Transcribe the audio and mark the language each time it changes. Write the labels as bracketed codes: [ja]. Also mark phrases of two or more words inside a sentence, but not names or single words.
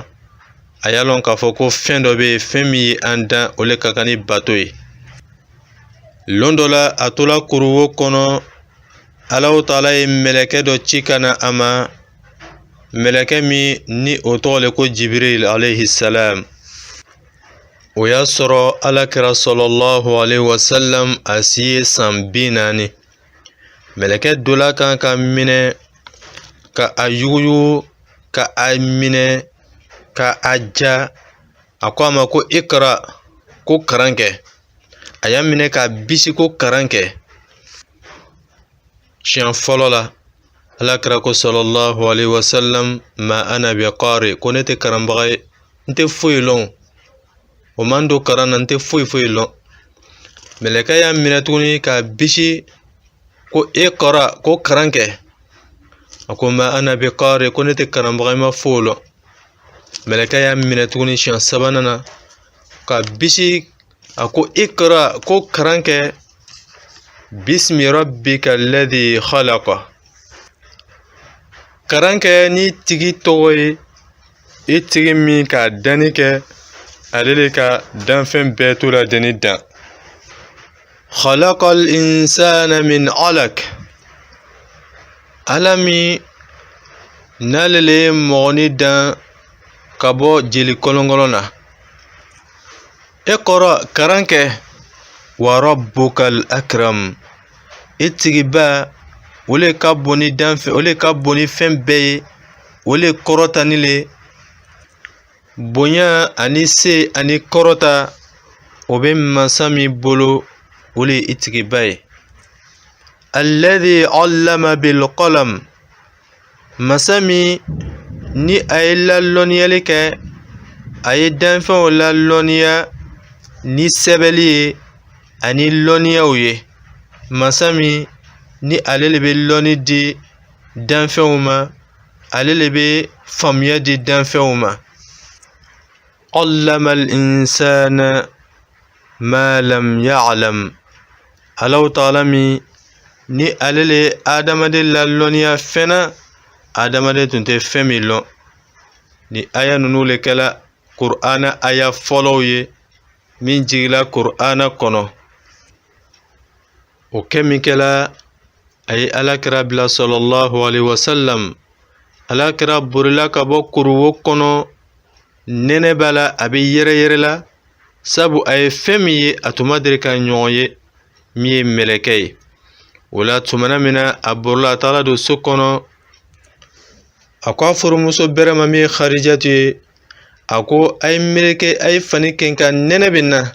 [bm] A y'a lɔn k'a fɔ ko fɛn dɔ bɛ yen, fɛn min ye an dan o le ka kan ni bato ye. Lon dɔ la a tola kuruwo kɔnɔ, Allahu Ta'ala ye mɛlɛkɛ dɔ ci ka na a ma. Mɛlɛkɛ min ni o tɔgɔ le ko Jibril [ar] عليه السلام. [bm] O y'a sɔrɔ Alakira [ar] صلى الله عليه وسلم [bm] a si ye san 40. Mɛlɛkɛ dola kan ka minɛ ka a yuguyugu ka a minɛ ka a ja. A ko a ma ko Ikra, ko karan kɛ. A y'a minɛ ka bisi ko karan kɛ. Siɲɛ fɔlɔ la Alakira ko [ar] صلى الله عليه وسلم ما أنا بقارئ, [bm] ko ne tɛ karanbaga ye, n tɛ foyi lɔn. O man don karan na, n tɛ foyi lɔn. Mɛlɛkɛ y'a minɛ tuguni ka bisi ko Iqra, ko karan kɛ. A ko [ar] ما أنا بقارئ, [bm] ko ne tɛ karanbaga ye, ma foyi lɔn. Mɛlɛkɛ y'a minɛ tuguni siɲɛ sabanan na ka bisi a ko Iqra, ko karan kɛ. [ar] باسم ربك الذي خلق. [bm] Karan kɛ ni tigi tɔgɔ ye, I tigi min ka danni kɛ ale de ka danfɛn bɛɛ to la deni dan. [ar] خلق الإنسان من علق. [bm] Ala min n'ale le ye mɔgɔni dan ka bɔ jeli kɔlɔnkɔlɔn na. [ar] اقرأ, [bm] karan kɛ. [ar] وربك الأكرم. [bm] I tigiba o le ka bon ni danfɛn, o le ka bon ni fɛn bɛɛ ye, o le kɔrɔtani le. Bonya ani se ani kɔrɔta o bɛ masa min bolo, o le I tigiba ye. [ar] الذي علم بالقلم. [bm] Masa min ni a ye lalɔniyali kɛ, a ye danfɛnw lalɔniya ni sɛbɛnni ye ani lɔnniyaw ye. masa min ni ale le bɛ lɔnni di danfɛnw ma, ale le bɛ faamuya di danfɛnw ma. [ar] علم الإنسان ما لم يعلم. [bm] Allahu ta'ala min ni ale le adamaden la lɔnniya fɛn na adamaden tun tɛ fɛn min lɔn. Ni aya ninnu le kɛla Kur'ana aya fɔlɔw ye min jigila Kur'ana kɔnɔ. O kɛ min kɛla a ye alakira bila [ar] صلى الله عليه وسلم. [bm] Alakira borila ka bɔ kuruwo kɔnɔ, nɛnɛ b'a la, a bɛ yɛrɛ yɛrɛ la, sabu a ye fɛn min ye a tun ma deli ka ɲɔgɔn ye min ye mɛlɛkɛ ye. O la tumana min na a borila a taara don so kɔnɔ, a ko a furumuso bɛrɛma min ye Khadijatu ye, a ko a ye meleke, a ye fani kɛ nka nɛnɛ bɛ na.